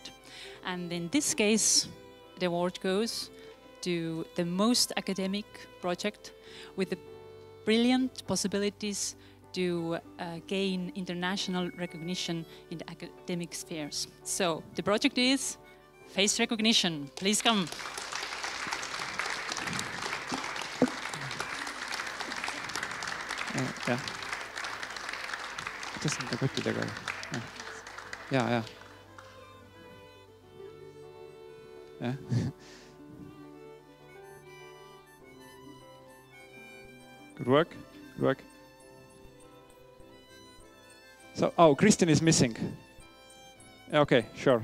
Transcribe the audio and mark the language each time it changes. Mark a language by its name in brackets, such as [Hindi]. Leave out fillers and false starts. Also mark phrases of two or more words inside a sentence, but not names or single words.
[English] And in this case, the award goes to the most academic project with the brilliant possibilities to gain international recognition in the academic spheres. So the project is face recognition. Please come. Yeah. [Estonian] Kuidas nende kottidega? Ja. [English] Yeah. Good work. Good work. So, Christian is missing. Okay, sure.